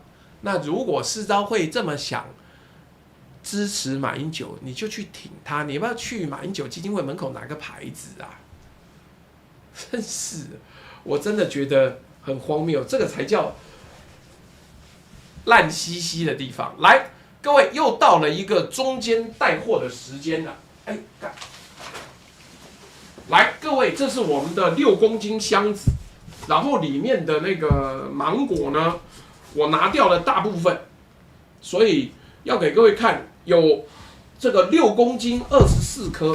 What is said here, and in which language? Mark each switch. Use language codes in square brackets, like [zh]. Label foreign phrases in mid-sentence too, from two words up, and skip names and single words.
[zh] 那如果世昭會這麼想支持馬英九，你就去挺他，你要不要去馬英九基金會門口拿個牌子啊？真是，我真的覺得很荒謬，這個才叫爛兮兮的地方。來，各位又到了一個中間帶貨的時間了。哎，來，各位，這是我們的6公斤箱子，然後裡面的那個芒果呢，我拿掉了大部分，所以要給各位看，有這個6公斤24顆。